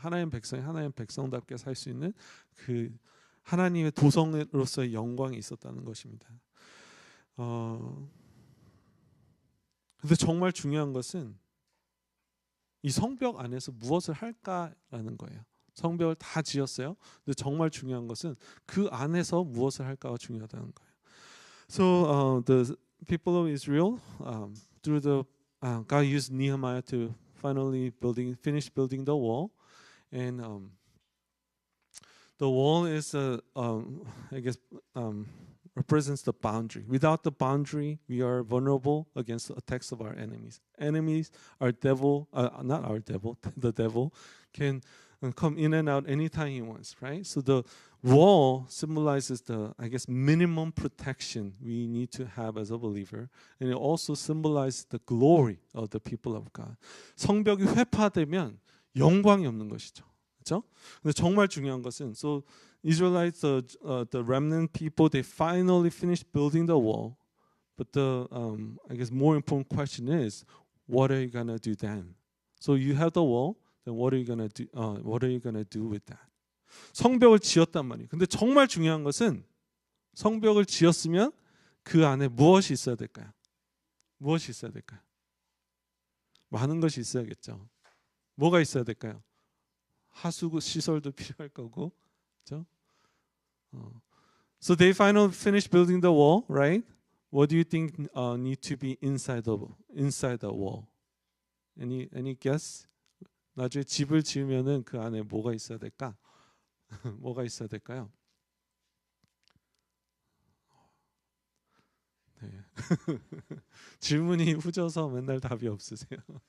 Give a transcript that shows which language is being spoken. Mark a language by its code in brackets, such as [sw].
[ko] 하나님 백성이 하나님 백성답게 살 수 있는 그 하나님의 도성으로서의 영광이 있었다는 것입니다. 근데 정말 중요한 것은 이 성벽 안에서 무엇을 할까라는 거예요. 성벽을 다 지었어요. 근데 정말 중요한 것은 그 안에서 무엇을 할까가 중요하다는 거예요. [en] So the people of Israel, through the God used Nehemiah to finally finish building the wall, and the wall is I guess represents the boundary. Without the boundary, we are vulnerable against the attacks of our enemies. Enemies, our devil, not our devil, the devil can come in and out anytime he wants, right? So the wall symbolizes the, I guess, minimum protection we need to have as a believer, and it also symbolizes the glory of the people of God. [ko] 성벽이 회파되면 영광이 없는 것이죠, 그렇죠? 근데 정말 중요한 것은, [en] so Israelites, the remnant people, they finally finished building the wall, but the I guess more important question is, what are you gonna do then? So you have the wall. Then what are you gonna do? What are you gonna do with that? [ko] 성벽을 지었단 말이에요. 근데 정말 중요한 것은 성벽을 지었으면 그 안에 무엇이 있어야 될까요? 무엇이 있어야 될까요? 많은 것이 있어야겠죠. 뭐가 있어야 될까요? 하수 시설도 필요할 거고, 그렇죠? [en] So they finally finished building the wall, right? What do you think need to be inside the wall? Any guess? [ko] 나중에 집을 지으면은 그 안에 뭐가 있어야 될까? 뭐가 있어야 될까요? 네. 질문이 후져서 맨날 답이 없으세요.